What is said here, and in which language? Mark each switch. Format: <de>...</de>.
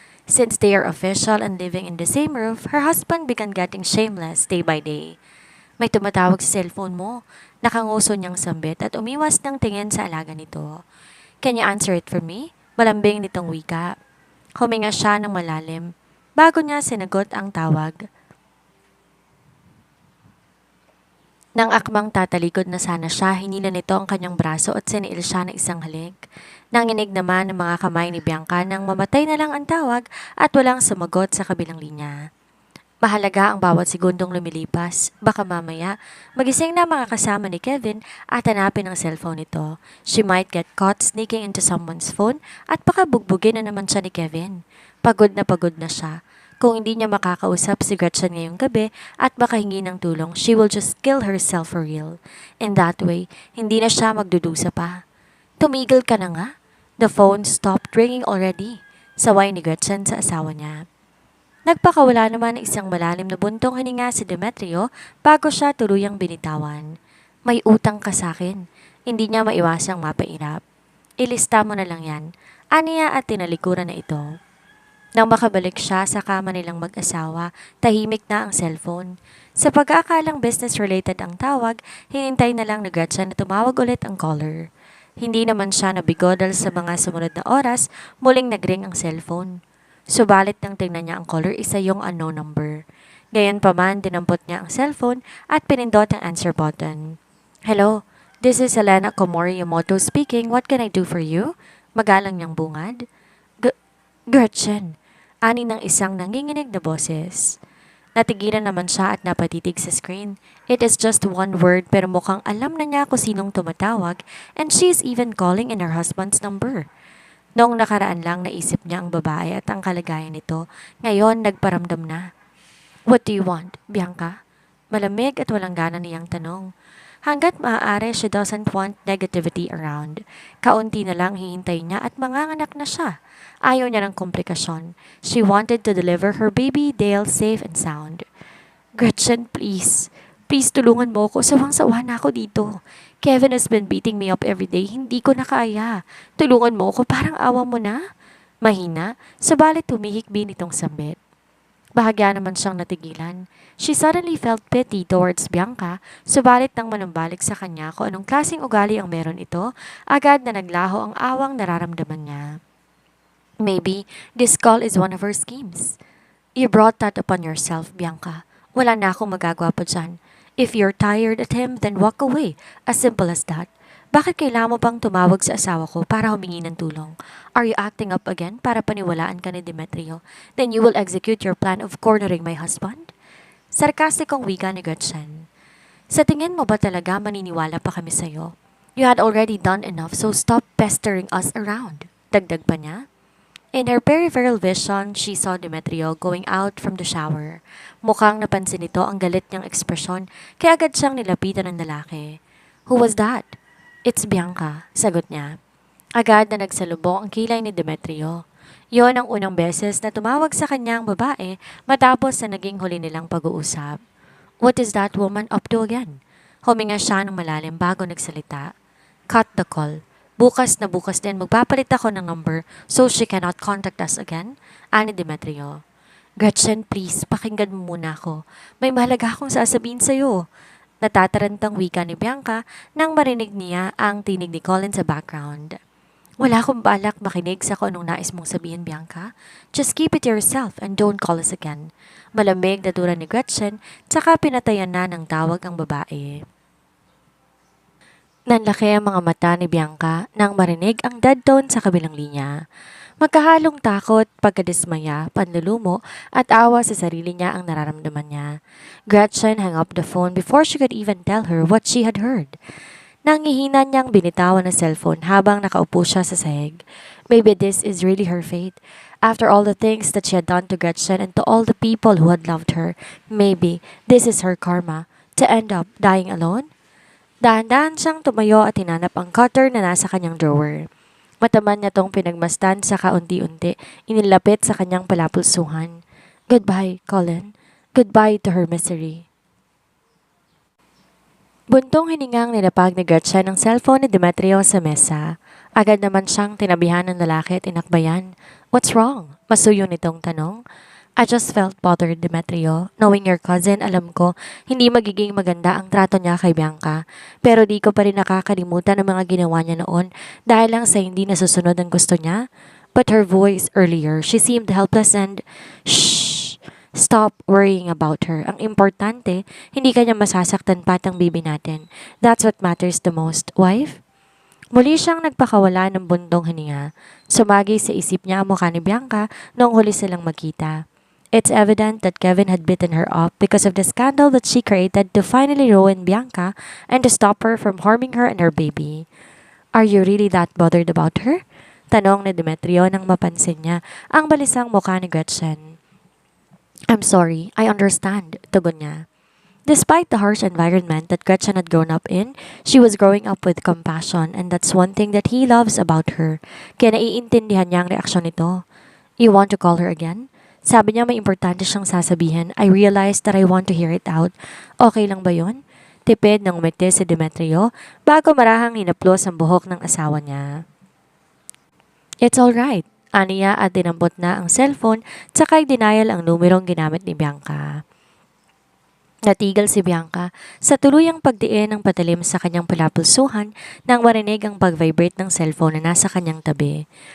<en>Since they are official and living in the same roof, her husband began getting shameless day by day.</en> <tl>May tumatawag sa cellphone mo. Nakanguso niyang sambit at umiwas ng tingin sa alaga nito.</tl> <en>Can you answer it for me?</en> <tl>Malambing nitong wika. Huminga siya ng malalim. Bago niya sinagot ang tawag. Nang akmang tatalikod na sana siya, hinila nito ang kanyang braso at siniil siya ng isang halik. Nanginig naman ang mga kamay ni Bianca nang mamatay na lang ang tawag at walang sumagot sa kabilang linya. Mahalaga ang bawat segundong lumilipas. Baka mamaya, magising na mga kasama ni Kevin at hanapin ang cellphone nito.</tl> <en>She might get caught sneaking into someone's phone</en> <tl>at baka bugbugin na naman siya ni Kevin. Pagod na siya. Kung hindi niya makakausap si Gretchen ngayong gabi at makahingi ng tulong,</tl> <en>she will just kill herself for real. In that way,</en> <tl>hindi na siya magdudusa pa. Tumigil ka na nga.</tl> <en>The phone stopped ringing already.</en> <tl>Saway ni Gretchen sa asawa niya. Nagpakawala naman ng isang malalim na buntong hininga si Demetrio bago siya tuluyang binitawan. May utang ka sa akin. Hindi niya maiwasang mapairap. Ilista mo na lang yan. Aniya at tinalikuran na ito. Nang makabalik siya sa kama nilang mag-asawa, tahimik na ang cellphone. Sa pag-aakalang business-related ang tawag, hinintay na lang ni Gretchen na tumawag ulit ang caller. Hindi naman siya nabigo dahil sa mga sumunod na oras, muling nagring ang cellphone. Subalit nang tingnan niya ang caller, isa yung unknown number. Gayon pa man, dinampot niya ang cellphone at pinindot ang answer button.</tl> <en>Hello, this is Elena Komori Yamoto speaking. What can I do for you?</en> <tl>Magalang niyang bungad. Gretchen, ani ng isang nanginginig na boses. Natigilan naman siya at napatitig sa screen.</tl> <en>It is just one word</en> <tl>pero mukhang alam na niya kung sinong tumatawag</tl> <en>and she is even calling in her husband's number.</en> <tl>Noong nakaraan lang naisip niya ang babae at ang kalagayan nito. Ngayon nagparamdam na.</tl> <en>What do you want, Bianca?</en> <tl>Malamig at walang gana niyang tanong. Hanggat maaari,</tl> <en>she doesn't want negativity around.</en> <tl>Kaunti na lang hihintay niya at manganganak na siya. Ayaw niya ng komplikasyon.</tl> <en>She wanted to deliver her baby Dale safe and sound.</en> <tl>Gretchen, please. Please tulungan mo ko. Sawang-sawa na ako dito.</tl> <en>Kevin has been beating me up every day.</en> <tl>Hindi ko na kaya. Tulungan mo ko. Parang awa mo na. Mahina, subalit humihikbi nitong sambit. Bahagya naman siyang natigilan.</tl> <en>She suddenly felt pity towards Bianca,</en> <tl>subalit nang manumbalik sa kanya kung anong klaseng ugali ang meron ito, agad na naglaho ang awang nararamdaman niya.</tl> <en>Maybe this call is one of her schemes. You brought that upon yourself, Bianca.</en> <tl>Wala na akong magagawa pa dyan.</tl> <en>If you're tired at him, then walk away. As simple as that.</en> <tl>Bakit kailangan mo bang tumawag sa asawa ko para humingi ng tulong?</tl> <en>Are you acting up again</en> <tl>para paniwalaan ka ni Demetrio?</tl> <en>Then you will execute your plan of cornering my husband?</en> <tl>Sarkastikong wika ni Gretchen. Sa tingin mo ba talaga maniniwala pa kami sa'yo?</tl> <en>You had already done enough so stop pestering us around.</en> <tl>Dagdag pa niya.</tl> <en>In her peripheral vision, she saw Demetrio going out from the shower.</en> <tl>Mukhang napansin nito ang galit niyang ekspresyon kaya agad siyang nilapitan ng lalaki.</tl> <en>Who was that? It's Bianca,</en> <tl>sagot niya. Agad na nagsalubong ang kilay ni Demetrio. Yon ang unang beses na tumawag sa kanya ang babae matapos na naging huli nilang pag-uusap.</tl> <en>What is that woman up to again?</en> <tl>Huminga siya ng malalim bago nagsalita.</tl> <en>Cut the call.</en> <tl>Bukas na bukas din magpapalit ako ng number</tl> <en>so she cannot contact us again,</en> <tl>ani Demetrio. Gretchen, please, pakinggan mo muna ako. May mahalaga akong sasabihin sa'yo. Natatarantang wika ni Bianca nang marinig niya ang tinig ni Colin sa background. Wala akong balak makinig sa kung anong nais mong sabihin, Bianca.</tl> <en>Just keep it to yourself and don't call us again.</en> <tl>Malamig na tura ni Gretchen, tsaka pinatayan na ng tawag ang babae. Nanlaki ang mga mata ni Bianca nang marinig ang dead tone sa kabilang linya. Magkahalong takot, pagkadismaya, panlulumo at awa sa sarili niya ang nararamdaman niya.</tl> <en>Gretchen hung up the phone before she could even tell her what she had heard.</en> <tl>Nangihina niyang binitawan ang cellphone habang nakaupo siya sa sahig.</tl> <en>Maybe this is really her fate. After all the things that she had done to Gretchen and to all the people who had loved her, maybe this is her karma, to end up dying alone?</en> <tl>Dahan-dahan siyang tumayo at hinanap ang cutter na nasa kanyang drawer. Mataman niya tong pinagmastan sa kaunti-unti, inilapit sa kanyang palapulsuhan.</tl> <en>Goodbye, Colin. Goodbye to her misery.</en> <tl>Buntong hiningang nilapag ni Gretchen ang cellphone ni Demetrio sa mesa. Agad naman siyang tinabihan ng lalaki at inakbayan.</tl> <en>What's wrong?</en> <tl>Masuyo nitong tanong.</tl> <en>I just felt bothered, Demetrio. Knowing your cousin,</en> <tl>alam ko, hindi magiging maganda ang trato niya kay Bianca. Pero di ko pa rin nakakalimutan ang mga ginawa niya noon dahil lang sa hindi nasusunod ang gusto niya.</tl> <en>But her voice earlier, she seemed helpless and... Shh! Stop worrying about her.</en> <tl>Ang importante, hindi kanya masasaktan pa ang bibi natin.</tl> <en>That's what matters the most, wife?</en> <tl>Muli siyang nagpakawala ng buntong hininga. Sumagi sa isip niya ang mukha ni Bianca noong huli silang magkita.</tl> <en>It's evident that Kevin had bitten her up because of the scandal that she created to finally ruin Bianca and to stop her from harming her and her baby. Are you really that bothered about her?</en> <tl>Tanong ni Demetrio nang mapansin niya ang balisang mukha ni Gretchen.</tl> <en>I'm sorry, I understand,</en> <tl>tugon niya.</tl> <en>Despite the harsh environment that Gretchen had grown up in, she was growing up with compassion and that's one thing that he loves about her.</en> <tl>Kaya naiintindihan niya ang reaksyon nito.</tl> <en>You want to call her again?</en> <tl>Sabi niya may importante siyang sasabihin.</tl> <en>I realized that I want to hear it out.</en> <tl>Okay lang ba yun? Tipid ng umiti si Demetrio bago marahang hinaplos ang buhok ng asawa niya.</tl> <en>It's alright.</en> <tl>Aniya at dinampot na ang cellphone tsaka denial ang numerong ginamit ni Bianca. Natigil si Bianca sa tuluyang pagdiin ng patalim sa kanyang palapulsuhan nang marinig ang pag-vibrate ng cellphone na nasa kanyang tabi.</tl>